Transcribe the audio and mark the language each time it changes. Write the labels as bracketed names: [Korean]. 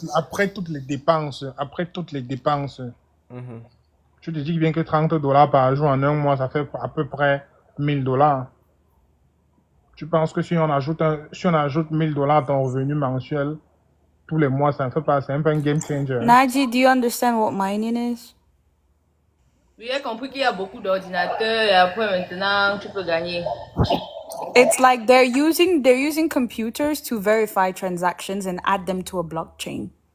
[French] après toutes les dépenses, Mhm. je te dis bien que 30 dollars par jour en un mois, ça fait à peu près 1000 dollars. Tu penses que si on ajoute 1000 dollars à ton revenu mensuel, tous les mois, ça ne fait pas, c'est un peu un game changer. [English] Naji, do you understand what mining is? [French] J'ai compris qu'il y a beaucoup d'ordinateurs et après maintenant, tu peux gagner. [English] It's like they're using computers to verify transactions and add them to a blockchain.